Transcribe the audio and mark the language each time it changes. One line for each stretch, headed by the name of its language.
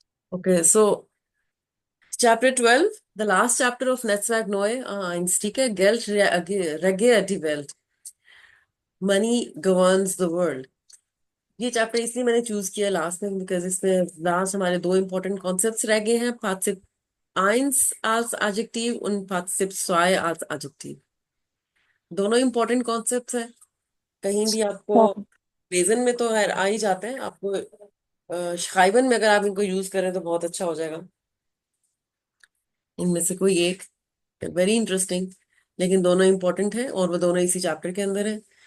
English: Okay, so chapter 12, the last chapter of Netzwerk Neu, Einstiege,
German: Geld regiert die Welt.
English: Money governs the world.
Hindi: ये chapter इसलिए मैंने choose किया last में because इसमें last हमारे दो इंपॉर्टेंट कॉन्सेप्ट्स रह गए हैं.
German: Partizip 1 als Adjektiv und Partizip 2 als Adjektiv.
Hindi: दोनों इंपॉर्टेंट कॉन्सेप्ट्स हैं. कहीं भी आपको हाँ, लेजन में तो आ ही जाते हैं. आपको शाइवन में अगर आप इनको यूज करें तो बहुत अच्छा हो जाएगा. इनमें से कोई एक वेरी इंटरेस्टिंग, लेकिन दोनों इंपॉर्टेंट हैं और वो दोनों इसी चैप्टर के अंदर है.